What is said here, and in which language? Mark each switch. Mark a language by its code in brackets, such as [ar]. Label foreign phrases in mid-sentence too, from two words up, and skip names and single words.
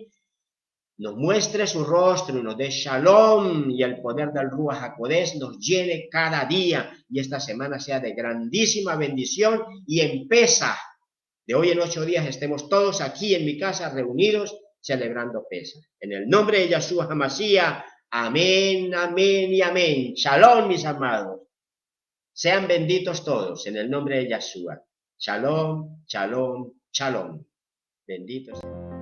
[es] Nos muestre su rostro y nos dé shalom, y el poder del [he] רוח הקודש [es] nos llene cada día, y esta semana sea de grandísima bendición, y empieza de hoy en 8 días estemos todos aquí en mi casa reunidos celebrando Pesaj. En el nombre de Yeshua HaMashiach, amén, amén y amén. Shalom, mis amados. Sean benditos todos en el nombre de Yeshua. [he] שלום, שלום, שלום. [es] Bendito sea.